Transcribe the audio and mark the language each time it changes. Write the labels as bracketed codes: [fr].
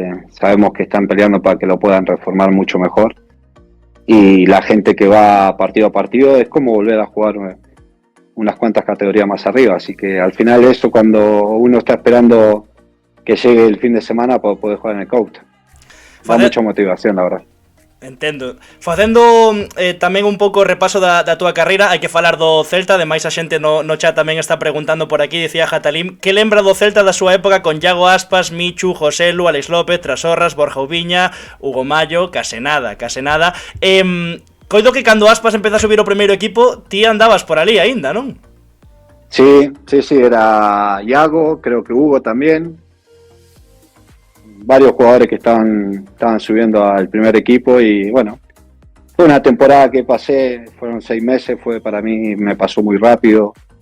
[es] Sabemos que están peleando para que lo puedan reformar mucho mejor y la gente que va partido a partido es como volver a jugar unas cuantas categorías más arriba, así que al final eso, cuando uno está esperando que llegue el fin de semana para poder jugar en el Couto, da mucha motivación, la verdad. [gl] Entendo. Facendo tamén un pouco repaso da túa carreira, hai que falar do Celta, ademais a xente no chat tamén está preguntando por aquí, dicía Jatalim, que lembra do Celta da súa época con Iago Aspas, Michu, Joselu, Alex López, Trasorras, Borja Ubiña, Hugo Mallo, case nada. Coido que cando Aspas empezou a subir o primeiro equipo, ti andabas por ali aínda, non? [es] Sí, era Iago, creo que Hugo también. Varios jugadores que estaban subiendo al primer equipo y bueno, fue una temporada que pasé, fueron 6 meses, para mí me pasó muy rápido.